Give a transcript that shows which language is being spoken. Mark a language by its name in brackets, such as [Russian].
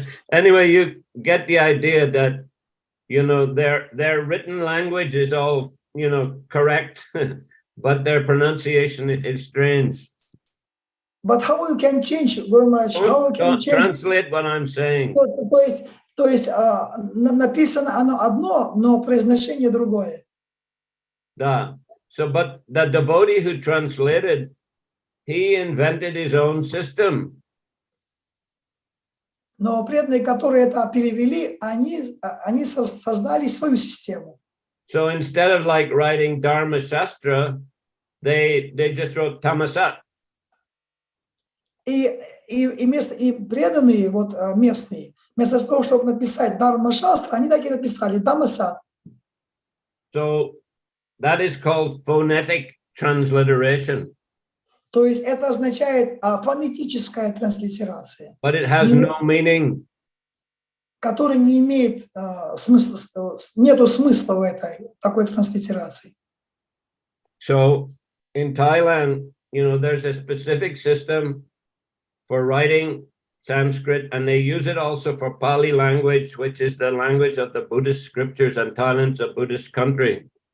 [English] Anyway, you get the idea that, you know, their written language is all, you know, correct, but their pronunciation is strange. But how you can change very much? How you can change? Translate what I'm saying. [Russian] То есть написано оно одно, но произношение другое. Да. [English] So, but the devotee who translated, he invented his own system. [Russian] Но преданные, которые это перевели, они создали свою систему. [English] So instead of like writing Dharma Shastra, they just wrote Tamasat. [Russian] И преданные, вот местные, вместо того, чтобы написать Dharma Shastra, они так и написали Dhamma Sat. [English] So that is called phonetic transliteration. [Russian] То есть это означает фонетическая транслитерация. [English] But it has no meaning. [Russian] Который не имеет смысла, нету смысла в этой такой транслитерации. [English] So in Thailand, you know, there's a specific system for writing Sanskrit, and they use it also for Pali language, which is the language of the Buddhist scriptures, and Thailand's a Buddhist country.